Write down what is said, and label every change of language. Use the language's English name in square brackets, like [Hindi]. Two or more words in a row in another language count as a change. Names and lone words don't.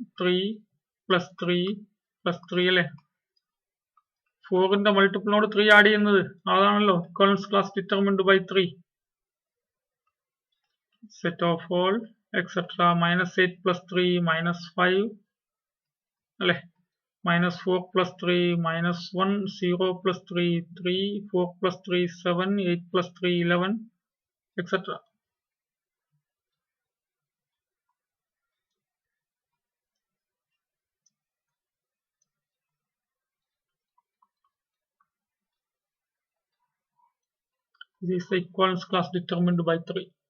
[Malayalam] 3 പ്ലസ് 3 പ്ലസ് 3 അല്ലേ? 4ന്റെ മൾട്ടിപ്പിളിനോട് 3 ആഡ് ചെയ്യുന്നത് അതാണല്ലോ [English] equivalence class determined by [Malayalam] 3. [English] set of all etcetera -8 പ്ലസ് 3 -5 അല്ലേ? -4 plus 3 -1 0 plus 3 3 4 plus 3 7 8 plus 3 11 etc. This is the equivalence class determined by 3.